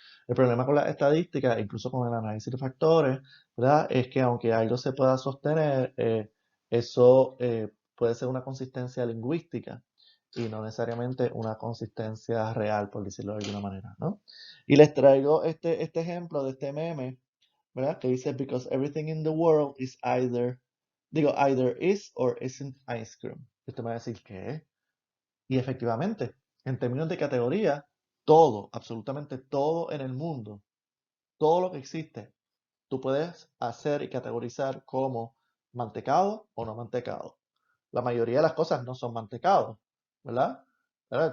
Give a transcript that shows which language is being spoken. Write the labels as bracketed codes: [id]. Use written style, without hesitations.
[es] El problema con las estadísticas, incluso con el análisis de factores, ¿verdad? Es que aunque algo se pueda sostener, eso puede ser una consistencia lingüística y no necesariamente una consistencia real, por decirlo de alguna manera, ¿no? Y les traigo este ejemplo de este meme, ¿verdad? Que dice, [en] because everything in the world is either is or isn't ice cream. [es] Y usted me va a decir, ¿qué? Y efectivamente, en términos de categoría, todo, absolutamente todo en el mundo, todo lo que existe, tú puedes hacer y categorizar como mantecado o no mantecado. La mayoría de las cosas no son mantecados, ¿verdad? ¿Verdad?